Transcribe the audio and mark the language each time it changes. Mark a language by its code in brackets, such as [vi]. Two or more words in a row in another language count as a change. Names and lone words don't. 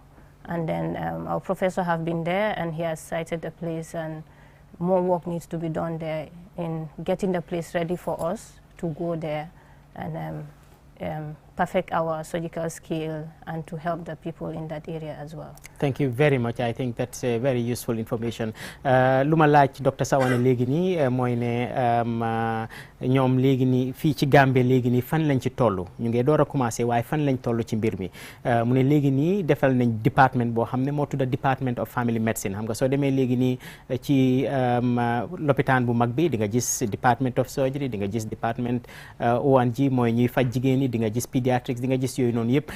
[en] And then our professor have been there, and he has cited the place, and more work needs to be done there in getting the place ready for us to go there and perfect our surgical skill and to help the people in that area as well. Thank you very much. I think that's very useful information. [wo] Luma laaj Dr. Sawane léegi nii mooy ne ñoom léegi nii fii ci Gambie léegi nii fan lañ ci tollu ñu ngi door a commencé waaye fan lañ tollu ci mbir mi mu ne léegi nii defal nañ département boo xam ne moo tudda [en] Department of Family Medicine. [wo] Xam nga soo demee léegi nii ci lopitaan bu mag bi di nga gis [en] Department of Surgery, [wo] di nga gis [en] Department O&G [wo] mooy ñuy faj jigéen ñi, di nga gis pediatrics, di nga gis yooyu noonu yëpp.